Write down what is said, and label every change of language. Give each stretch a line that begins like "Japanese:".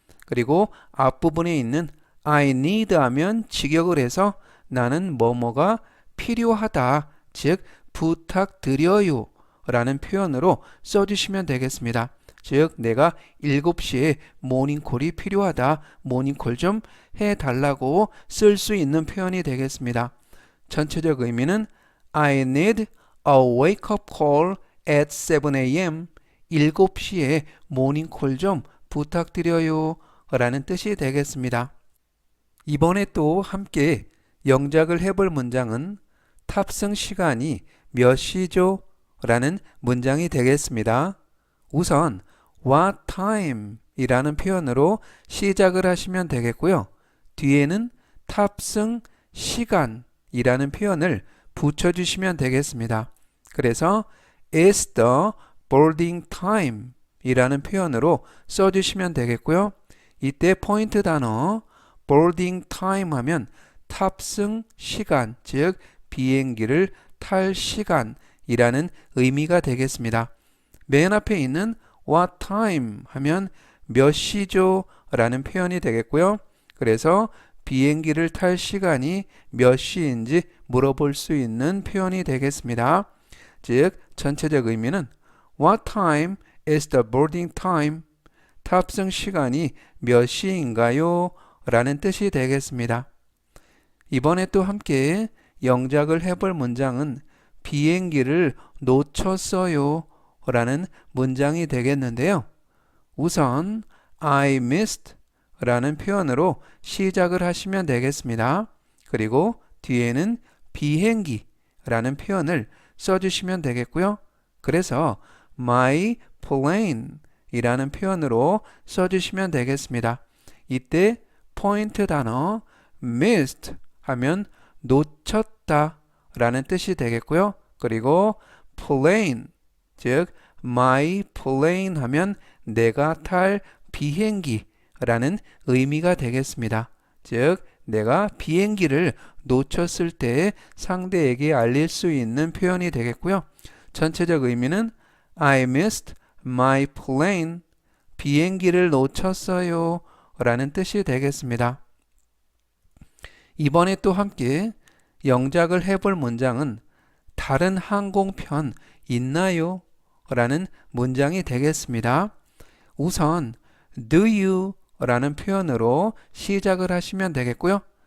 Korean: 그리고 앞부분에 있는
English: I need
Korean: 하면 직역을 해서 나는 뭐뭐가 필요하다, 즉 부탁드려요 라는 표현으로 써주시면 되겠습니다. 즉 내가 7시에 모닝콜이 필요하다, 모닝콜 좀 해달라고 쓸 수 있는 표현이 되겠습니다. 전체적 의미는
English: I need a wake-up call at 7 a.m.
Korean: 7시에 모닝콜 좀 부탁드려요 라는 뜻이 되겠습니다. 이번에 또 함께 영작을 해볼 문장은 탑승 시간이 몇 시죠? 라는 문장이 되겠습니다. 우선
English: what time
Korean: 이라는 표현으로 시작을 하시면 되겠고요. 뒤에는 탑승 시간 이라는 표현을 붙여주시면 되겠습니다. 그래서
English: is the boarding time
Korean: 이라는 표현으로 써주시면 되겠고요. 이때 포인트 단어 boarding time 하면 탑승 시간, 즉 비행기를 탈 시간이라는 의미가 되겠습니다. 맨 앞에 있는
English: what time
Korean: 하면 몇 시죠? 라는 표현이 되겠고요. 그래서 비행기를 탈 시간이 몇 시인지 물어볼 수 있는 표현이 되겠습니다. 즉 전체적 의미는
English: What time is the boarding time?
Korean: 탑승 시간이 몇 시인가요? 라는 뜻이 되겠습니다. 이번에 또 함께 영작을 해볼 문장은 비행기를 놓쳤어요 라는 문장이 되겠는데요. 우선
English: I missed
Korean: 라는 표현으로 시작을 하시면 되겠습니다. 그리고 뒤에는 비행기 라는 표현을 써주시면 되겠고요. 그래서
English: my plane
Korean: 이라는 표현으로 써주시면 되겠습니다. 이때 포인트 단어 missed 하면 놓쳤다 라는 뜻이 되겠고요. 그리고 plane 즉
English: my plane
Korean: 하면 내가 탈 비행기 라는 의미가 되겠습니다. 즉 내가 비행기를 놓쳤을 때 상대에게 알릴 수 있는 표현이 되겠고요. 전체적 의미는
English: I missed my plane.
Korean: 비행기를 놓쳤어요 라는 뜻이 되겠습니다. 이번에 또 함께 영작을 해볼 문장은 다른 항공편 있나요? 라는 문장이 되겠습니다. 우선
English: Do you
Korean: 라는 표현으로 시작을 하시면 되겠고요.